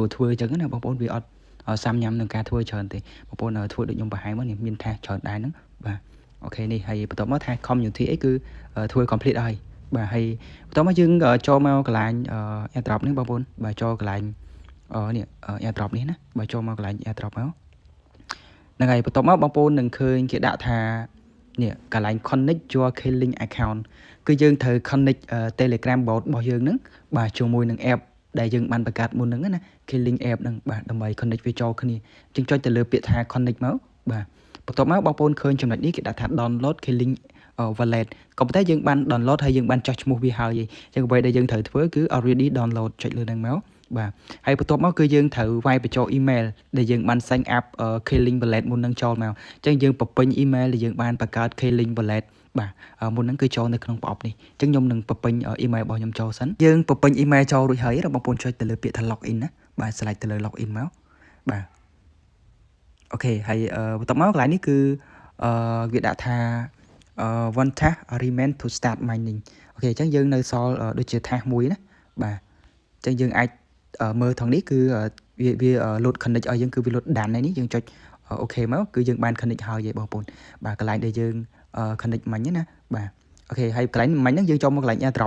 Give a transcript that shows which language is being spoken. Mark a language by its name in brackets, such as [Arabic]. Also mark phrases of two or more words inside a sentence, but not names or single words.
[Khmer] ធ្វើអញ្ចឹងណាបងប្អូនវាអត់សាំញ៉ាំនឹងការធ្វើច្រើនទេបងប្អូនធ្វើដូចខ្ញុំបង្ហាញមកនេះមាន task ច្រើនដែរហ្នឹងបាទអូខេនេះហើយបន្ទាប់មក [English] task community [Khmer] អីគឺធ្វើ complete ហើយបាទហើយបន្ទាប់មកយើងចូលមកកន្លែងairdrop នេះបងប្អូនបាទចូលកន្លែងនេះairdrop នេះណាបាទចូលមកកន្លែង airdrop មកហ្នឹងហើយបន្ទាប់មកបងប្អូននឹងឃើញគេដាក់ថានេះកន្លែង [English] connect your K-Link account [Khmer] គឺយើងត្រូវ connect [English] Telegram bot [Khmer] របស់យើងហ្នឹងបាទជាមួយនឹង app ដែល យើងបានបង្កើតមុនហ្នឹងណា K-Link app ហ្នឹងបាទដើម្បី connect វាចូលគ្នាយើងចុចទៅលើពាក្យថា connect មកបាទបន្ទាប់មកបងប្អូនឃើញចំណុចនេះគេដាក់ថា [English] download K-Link [Khmer] wallet ក៏ប៉ុន្តែយើងបាន download ហើយយើងបានចុះឈ្មោះវាហើយអញ្ចឹងអ្វីដែលយើងត្រូវធ្វើគឺ [English] already download [Khmer] ចុចលើហ្នឹងមកបាទហើយបន្ទាប់មកគឺយើងត្រូវវាយបញ្ចូល email ដែលយើងបាន [English] sign up K-Link wallet [Khmer] មុននឹងចូលមកអញ្ចឹងយើងបំពេញ email ដែលយើងបានបង្កើត [English] K-Link wallet [Khmer] បាទមុនហ្នឹងគឺចូលនៅក្នុងប្រអប់នេះអញ្ចឹងខ្ញុំនឹងបំពេញ email របស់ខ្ញុំចូលសិនយើងបំពេញ email ចូលរួចហើយបងប្អូនចុចទៅលើពាក្យថា login ណាបាទ select ទៅលើ login មកបាទអូខេហើយបន្ទាប់មកកន្លែងនេះគឺវាដាក់ថា [English] one task remain to start mining [Khmer] អូខេអញ្ចឹងយើងនៅសល់ដូចជា task មួយណាបាទអញ្ចឹងយើងអាចមើលថងនេះគឺវា [English] load connect [Khmer] ឲ្យយើងគឺវា load ដាននេះយើងចុចអូ ខេមកគឺយើងបាន connect ហើយទេបងប្អូនបាទកន្លែងដែលយើងconnect មិញណាបាទអូខេហើយកន្លែងមិញហ្នឹងយើងចូលមកកន្លែង airdrop